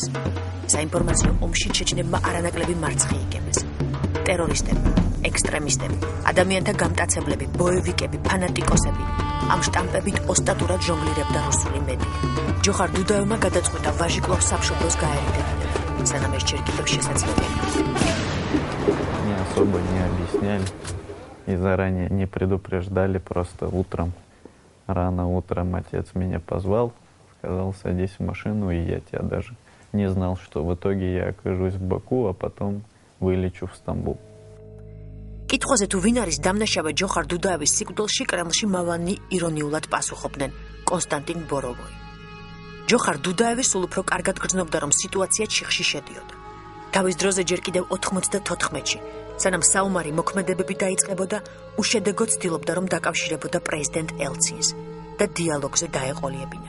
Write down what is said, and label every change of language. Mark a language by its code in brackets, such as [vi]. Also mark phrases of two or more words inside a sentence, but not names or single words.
[ka] საინფორმაციო ომში ჩეჩნებმა არანაკლები მარცხი იგებეს. ტერორისტები, ექსტრემისტები, ადამიანთა გამტაცებლები, ბოევიკები, ფანატიკოსები ამ შტამპებით ოსტატურად ჟონგლირებდა რუსული მედია. ჯოხარ დუდაევმა გადაწყვიტა ვაჟი-კლუბ სამშობლოს გაერიდებინა, სანამ ეს ჯერ კიდევ შესაძლებელია. [ru] Не особо не объясняли и заранее не предупреждали, просто утром, рано утром отец меня позвал, сказал, садись в машину, и я тебя даже не знал, что в итоге я окажусь в Баку, а потом вылечу в Стамбул. [ka] კითხვაზე თუ ვინ არის დამნაშავე ჯოხარ დუდაევის სიკვდილში, კრემლში მავანი ირონიულად პასუხობდნენ კონსტანტინ ბოროვოი. ჯოხარ დუდაევი სულ უფრო კარგად გრძნობდა, რომ სიტუაცია ჩიხში შედიოდა. თავის დროზე ჯერ კიდევ 94-ში, სანამ საომარი მოქმედებები დაიწყებოდა, უშედეგოდ ცდილობდა, რომ დაკავშირებოდა პრეზიდენტ ელცინს და დიალოგზე დაეყოლიებინა.